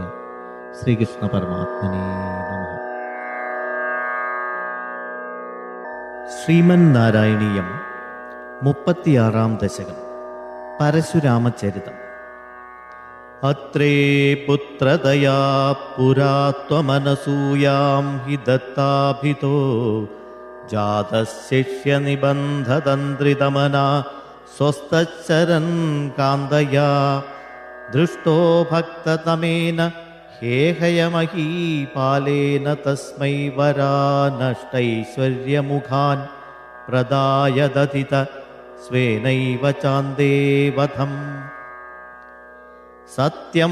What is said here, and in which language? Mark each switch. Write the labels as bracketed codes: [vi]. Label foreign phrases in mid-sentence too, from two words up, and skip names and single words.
[sa] ശ്രീകൃഷ്ണ പരമാത്മനേ നമഃ. ശ്രീമന്നാരായണീയം 36-ാം ദശകം. പരശുരാമചരിതം. അത്രേ പുത്രതയാ പുരാ ത്വമനസൂയാം ഹി ദത്താഭിതോ ജാതശിഷ്യനിബന്ധതന്ത്രിതമനാ स्वस्तचरन् कान्दया दृष्टो भक्ततमेन हेहयमहीपालेन तस्मै वरा नष्टैश्वर्यमुखान् प्रदाय दधित स्वेनैव चान्देवधम् सत्यं